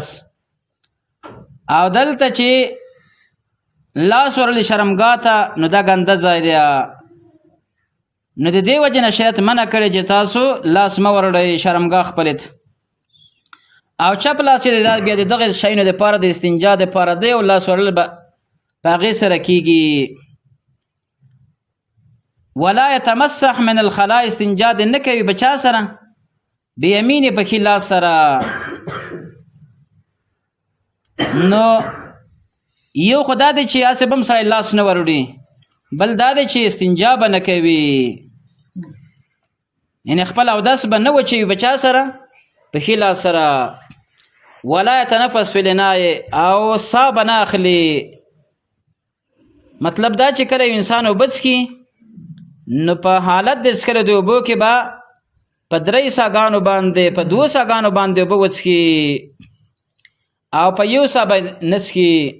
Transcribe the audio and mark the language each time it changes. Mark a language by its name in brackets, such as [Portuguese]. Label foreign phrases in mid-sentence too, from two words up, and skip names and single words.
[Pashto] او دلته چې لاس ورلی شرمګاه ته نو دا ګنده ځای دی نو د دې وجې نه شریعت منع کړی چې تاسو لاس مه وروړئ شرمګاه خپلې ته. او چپ لاس چې دی بیا د دغې شیانو دپاره د استنجا دپاره دی او لاس وړل به په هغې سره کېږي. [Arabic] ولا يتمسح من الخلاء [Pashto] استنجا دې نه کوي په چا سره بیمینې په ښي لاس سره. نو یو خو دا دی چې هسې به هم سړی لاس نه وروړي بل دا دی چې استنجا به نه کوي یعنې خپل اودس به نه وچوي په چا سره په ښي لاس سره. [Arabic] ولا يتنفس في الاناء [Pashto] او سا به نه اخلي. مطلب دا چې کله یو انسان اوبه څښي نو په حالت د څښلو د اوبو کې به په 3 ساګانو باندې په 2 ساګانو باندې اوبه وڅښي او په یو سا به نه څښي.